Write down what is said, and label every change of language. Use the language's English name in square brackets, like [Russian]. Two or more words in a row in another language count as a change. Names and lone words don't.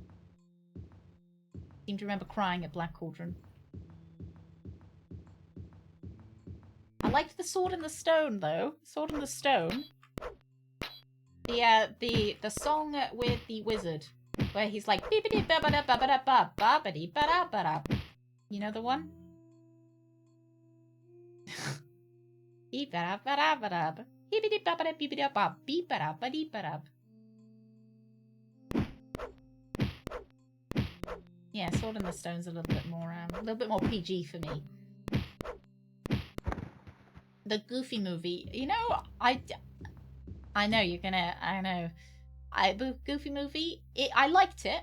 [English] Seem to remember crying at Black Cauldron. I liked the Sword in the Stone though. Sword in the Stone. The song with the wizard where he's like beepity babada babada ba babadi bada bada. You know the one? Beepada bada bada. Beepity babada beepity ba beepada badi bada. Yeah, Sword in the Stone's a little bit more PG for me. The Goofy movie, you know, I know you're gonna, I know. The Goofy movie, I liked it.